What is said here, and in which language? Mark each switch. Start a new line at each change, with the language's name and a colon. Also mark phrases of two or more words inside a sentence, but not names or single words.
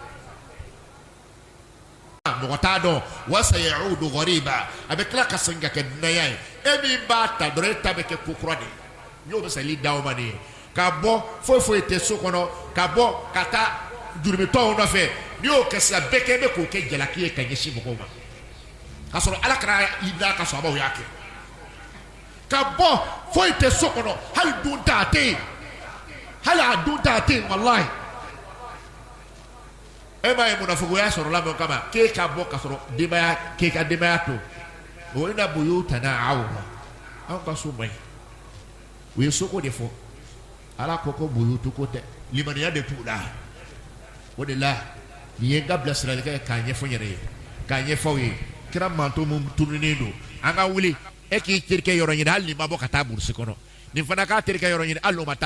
Bambara: mɔgɔ t'a dɔn wa
Arabic: سيعود غريبا
Bambara: a bɛ tila ka segin ka kɛ dunanya ye e min b'a ta dɔrɔn e ta bɛ kɛ ko kura de ye n'o bɛ sali d'aw ma de ye ka bɔ foyi tɛ so kɔnɔ ka bɔ ka taa jurumitɔw nɔfɛ n'i y'o kɛ sisan bɛɛ kɛ bɛ k'o kɛ jalaki ye ka ɲɛsin mɔgɔw ma k'a sɔrɔ Alakira y'i da ka sahabaw y'a kɛ ka bɔ foyi tɛ so kɔnɔ hali dun ta a tɛ yen hali a dun ta a tɛ yen walahi e m'a ye munafukuya sɔrɔla min kama k'e ka bɔ ka sɔrɔ k'e ka denbaya to o
Arabic: إن بيوتنا عورة
Bambara: anw ka so man ɲi u ye soko de fɔ ala ko ko buyutu ko tɛ limaniya de t'u la o de la nin ye n ka bilasirali kɛ k'a ɲɛfɔ n yɛrɛ ye k'a ɲɛfɔw ye kira manto mun tununnen don an ka wuli e k'i terikɛ yɔrɔ ɲini hali ni ma bɔ ka taa burusi kɔnɔ nin fana k'a terikɛ yɔrɔ ɲini hali n'o ma